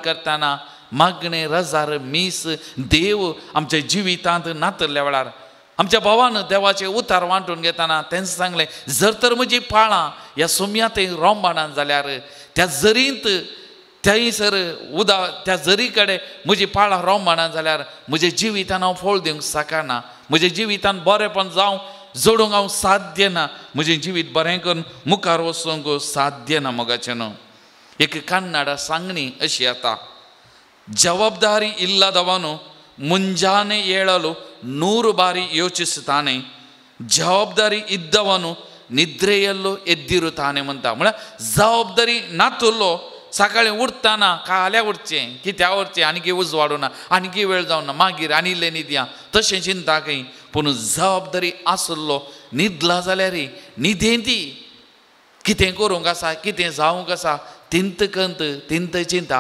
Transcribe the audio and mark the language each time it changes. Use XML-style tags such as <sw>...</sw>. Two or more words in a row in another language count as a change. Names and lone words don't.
<kok>करतना मागणे रजार मीस देव आमच्या जिवितांत नातल्या वेळार आमच्या भावानं देवाचे उतार वांटून घेताना त्यांनी सांगले, जर तर म्हजी पाळां ह्या सोम्यांत रोंबाणान जाल्यार त्या जरींत थंयसर उदा त्या जरी कडेन म्हजी पाळां रोंबाणान जाल्यार म्हज्या जिवितान हांव फळ दिवंक शकना, म्हज्या जिवितान बरेंपण जावं जोडूंक हांव साध्य ना, म्हजें जिवीत बरें करून मुखार वचूंक साध्य ना मोगाचें न्हू. एक कन्नड सांगणी अशी आतां,</kok> <kn>ಜವಾಬ್ದಾರಿ ಇಲ್ಲದವನು ಮುಂಜಾನೆ ಏಳಲು 100 ಬಾರಿ ಯೋಚಿಸುತ್ತಾನೆ, ಜವಾಬ್ದಾರಿ ಇದ್ದವನು ನಿದ್ರೆಯಲ್ಲೂ ಎದ್ದಿರುತ್ತಾನೆ म्हणटा.</kn> <kok>म्हळ्यार जबाबदारी नातुल्लो सकाळी उठताना काल्या उठचें, कित्या उठचें, आनीक उजवाडूं ना, आनीक वेळ जावं ना, मागीर आनी इल्लें न्हिदया, तशें चिंता खंय. पूण जबाबदारी आसलो न्हिदला जाल्यार न्हिदेंती कितें करूंक आसा, कितें जावंक आसा, तिंत कंत तिंत चिंता.</kok>